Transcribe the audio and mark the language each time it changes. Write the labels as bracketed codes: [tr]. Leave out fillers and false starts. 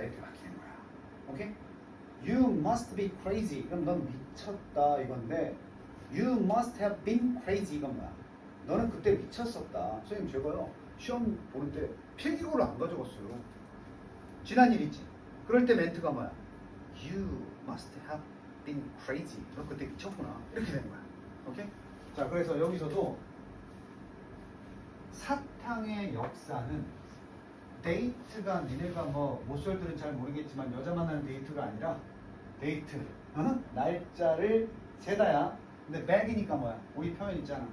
[ko] 이렇게 바뀌는 거야. 오케이? You must be crazy. 그럼 넌 미쳤다 이건데 You must have been crazy 이건 뭐야? 너는 그때 미쳤었다. 선생님 제가요 시험 보는 때 필기구를 안 가져갔어요. 지난 일 있지? 그럴 때 멘트가 뭐야? [en] You must have been crazy. [ko] 너 그때 미쳤구나. 이렇게 되는 거야. 오케이? 자, 그래서 여기서도 사탕의 역사는 데이트가 니네가 뭐 모쏠들은 잘 모르겠지만 여자 만나는 데이트가 아니라 데이트 날짜를 세다야. 근데 back이니까 뭐야? 우리 표현 있잖아.